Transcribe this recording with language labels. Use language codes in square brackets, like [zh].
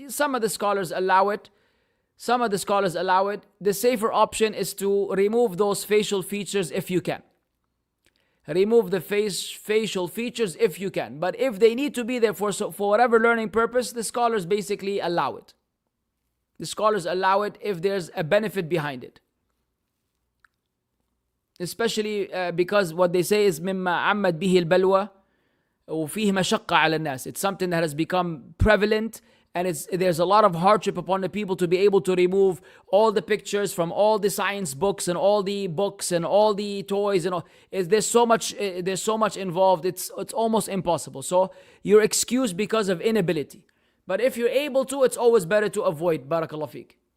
[en] Some of the scholars allow it. The safer option is to remove those facial features if you can. Remove the facial features if you can. But if they need to be there for whatever learning purpose, the scholars basically allow it. The scholars allow it if there's a benefit behind it. Especially because what they say is [ar] مما عمت به البلوى وفيه مشقة على الناس. [en] It's something that has become prevalent, and there's a lot of hardship upon the people to be able to remove all the pictures from all the science books and all the books and all the toys and all. There's so much involved. It's almost impossible. So you're excused because of inability. But if you're able to, it's always better to avoid. Barakallah feek.